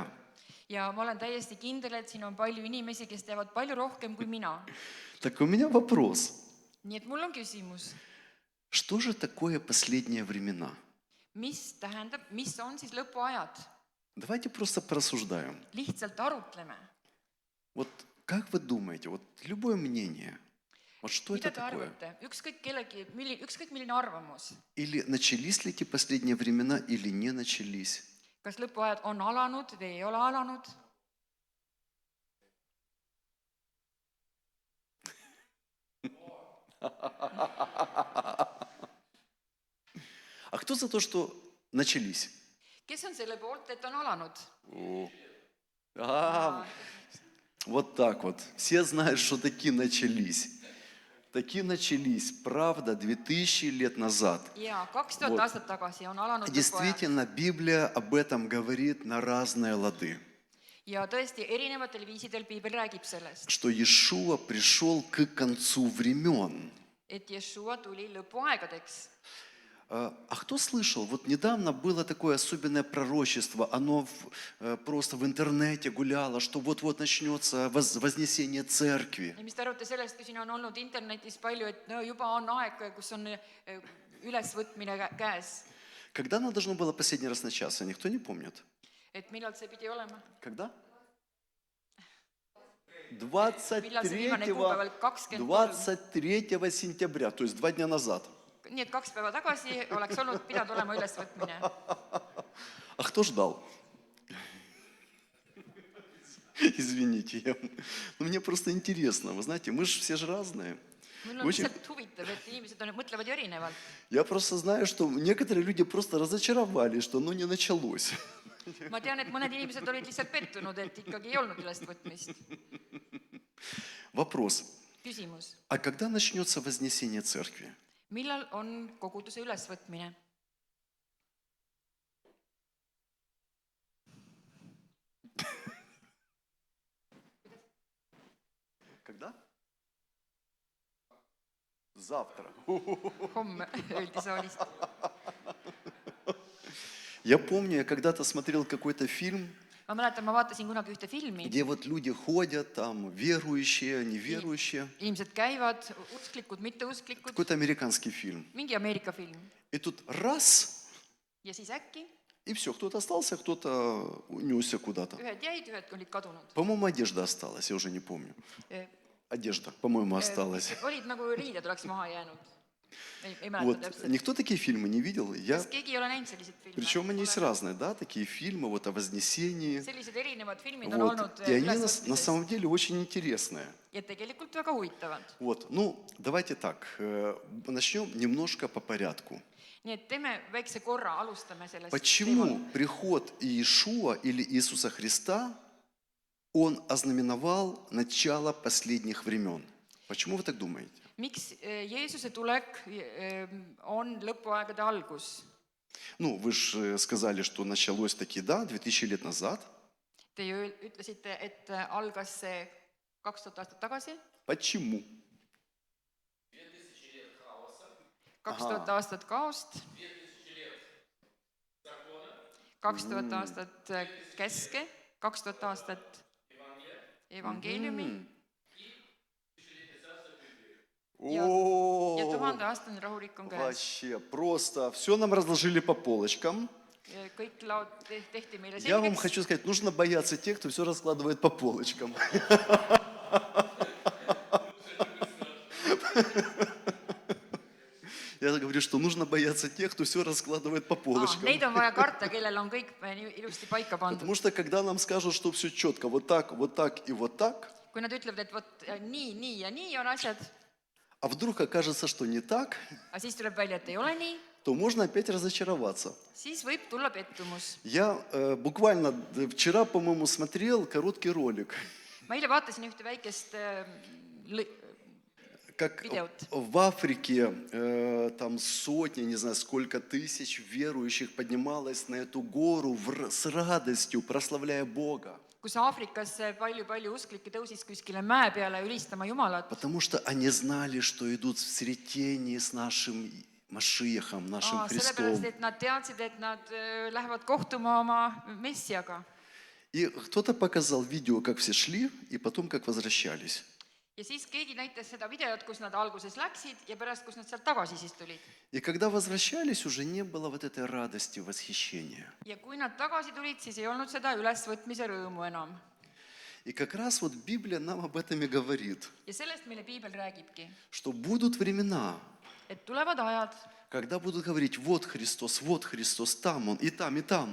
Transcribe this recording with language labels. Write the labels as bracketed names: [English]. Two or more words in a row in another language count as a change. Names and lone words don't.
[Estonian] ja ma olen täiesti kindel , et siin on palju inimesi , kes teavad palju rohkem kui mina . [Russian] Так у меня вопрос. [Estonian] nii et mul on küsimus , [Russian] Что же такое последние времена? [Estonian] mis tähendab , mis on siis lõpuajad ? [Russian] Давайте просто порассуждаем. [Estonian] lihtsalt arutleme . [Russian] Вот как вы думаете, вот любое мнение, вот что [Estonian] mida [Russian] это [Estonian] te [Russian] такое? [Estonian] arvate , ükskõik milline arvamus , [Russian] Или начались ли эти последние времена, или не начались? [Estonian] kas lõpuajad on alanud või ei ole alanud ? [Russian] А кто за то, что начались? kes on selle poolt , et on alanud ? Вот так вот. Все знают, что такие начались. Такие начались, правда, 2000 лет назад. [Estonian] ja 2000 [Russian] Вот. [Estonian] aastat tagasi on alanud lõpuajad [Russian] Действительно, Библия об этом говорит на разные лады. [Estonian] ja tõesti erinevatel viisidel piibel räägib sellest , [Russian] Что Иешуа пришел к концу времен. [Estonian] et Jeshua tuli lõpuaegadeks . [Russian] А кто слышал, вот недавно было такое особенное пророчество, оно просто в интернете гуляло, что вот-вот начнется вознесение церкви. [Estonian] Ja mis te arvate sellest, kui siin on olnud internetis palju, et no juba on aeg, kus on ülesvõtmine käes. [Russian] Когда оно должно было последний раз начаться, никто не помнит. [Estonian] Et millal see pidi olema? [Russian] Когда? [Estonian] Millal see viimane kuupäeval? 23. [Russian] 23 сентября, то есть 2 дня назад. [Estonian] Nii et 2 päeva tagasi oleks olnud pidanud olema ülesvõtmine. [Russian] А кто ждал? Извините, но мне просто интересно. Вы знаете, мы же все же разные. [Estonian] Mul on lihtsalt huvitav, et inimesed mõtlevad ju erinevalt. [Russian] Я просто знаю, что некоторые люди просто разочаровались, что оно не началось. [Estonian] Ma tean, et mõned inimesed olid lihtsalt pettunud, et ikkagi ei olnud ülesvõtmist. [Russian] Вопрос. [Estonian] Küsimus. [Russian] А когда начнется вознесение церкви? [Estonian] Millal on koguduse ülesvõtmine? [Russian] Когда? Завтра. [Estonian] Homme öeldi saalist. [Russian] Я помню, я когда-то смотрел какой-то фильм, [Estonian] Ma mäletan, ma vaatasin kunagi ühte filmi. [Russian] где вот люди ходят, там верующие, неверующие. [Estonian] Inimesed käivad, usklikud, mitteusklikud. [Russian] Какой-то американский фильм. [Estonian] Mingi Ameerika film. [Russian] И тут раз, [Estonian] Ja siis äkki [Russian] и все, кто-то остался, кто-то унесся куда-то. [Estonian] ühed jäid, ühed olid kadunud. [Russian] По-моему, одежда осталась, я уже не помню. Одежда, по-моему, осталась. [Estonian] Olid nagu riided oleks maha jäänud. Ei mäleta [Russian] Вот. [Estonian] täpselt. [Russian] Никто такие фильмы не видел? Я... [Estonian] Kas keegi ei ole näinud selliseid filme? [Russian] Причем они есть разные, да, такие фильмы вот о Вознесении. [Estonian] Sellised erinevad filmid on [Russian] Вот. [Estonian] olnud [Russian] И они на [Estonian] ülesvõtmises. [Russian] самом деле очень интересные. [Estonian] Ja tegelikult väga huvitavad. [Russian] Вот, ну, давайте так, начнем немножко по порядку. [Estonian] Nii et teeme väikse korra, alustame sellest [Russian] Почему приход Иешуа или Иисуса Христа, Он ознаменовал начало последних времен? Почему вы так думаете? [Estonian] Miks Jeesuse tulek on lõpuaegade algus? [Russian] Ну, вы же сказали, что началось таки, да, 2000 лет назад. [Estonian] Te ju ütlesite, et algas see 2000 aastat tagasi. [Russian] Почему? [Estonian] 2000 aastat kaost. 2000 aastat käske. 2000 aastat evangeeliumi. Ja 1000-aastane rahulik on käes. [Russian] Вообще, просто все нам разложили по полочкам. [Estonian] Kõik laod tehti meile [Russian] Я вам [Estonian] selgeks. [Russian] хочу сказать, нужно бояться тех, кто все раскладывает по полочкам. Я говорю, что нужно бояться тех, кто все раскладывает по полочкам. [Estonian] Neid on vaja karta, kellel on kõik ilusti paika pandud. [Russian] Потому что когда нам скажут, что все четко, вот так и вот так, [Estonian] Kui nad ütlevad, et vot nii, nii ja nii on asjad, [Russian] а вдруг окажется, что не так, [Estonian] aga siis tuleb välja, et ei ole nii, [Russian] то можно опять разочароваться. [Estonian] siis võib tulla pettumus. [Russian] Я буквально вчера, по-моему, смотрел короткий ролик, [Estonian] Ma eile vaatasin ühte väikest [Russian] как Видео. в Африке там сотни, не знаю, сколько тысяч верующих поднималось на эту гору с радостью, прославляя Бога. [Estonian] kus Aafrikas palju usklikke tõusis kuskile mäe peale ülistama Jumalat. [Russian] Потому что они знали, что идут в сретении с нашим Машиахом, нашим Христом. [Estonian] Sellepärast, et nad teadsid, et nad lähevad kohtuma oma Messiaga. [Russian] И кто-то показал видео, как все шли, и потом как возвращались. [Estonian] Ja siis keegi näitas seda videot, kus nad alguses läksid ja pärast, kus nad sealt tagasi siis tulid. [Russian] И когда возвращались, уже не было вот этой радости, восхищения. [Estonian] Ja kui nad tagasi tulid, siis ei olnud seda ülesvõtmise rõõmu enam. [Russian] И как раз вот Библия нам об этом и говорит, [Estonian] Ja sellest meile piibel räägibki, [Russian] что будут времена, [Estonian] et tulevad ajad, [Russian] когда будут говорить, вот Христос, там Он, и там,